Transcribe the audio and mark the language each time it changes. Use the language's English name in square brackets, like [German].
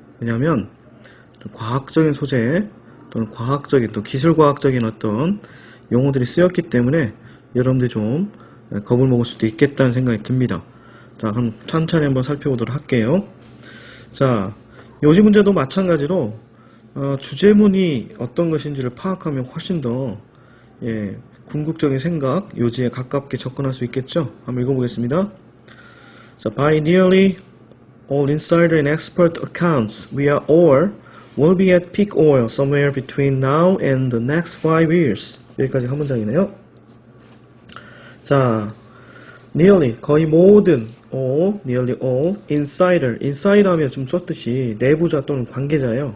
[Korean] 왜냐하면 과학적인 소재 또는 과학적인 또 기술과학적인 어떤 용어들이 쓰였기 때문에 여러분들이 좀 겁을 먹을 수도 있겠다는 생각이 듭니다. 자, 그럼 천천히 한번 살펴보도록 할게요. 자, 요지 문제도 마찬가지로 주제문이 어떤 것인지를 파악하면 훨씬 더 궁극적인 생각, 요지에 가깝게 접근할 수 있겠죠? 한번 읽어보겠습니다. [English] 자, by nearly all insider and expert accounts, we are all will be at peak oil somewhere between now and the next 5 years. [Korean] 여기까지 한 문장이네요. 자, nearly, 거의 모든, all, nearly all, insider 하면 좀 썼듯이 내부자 또는 관계자예요.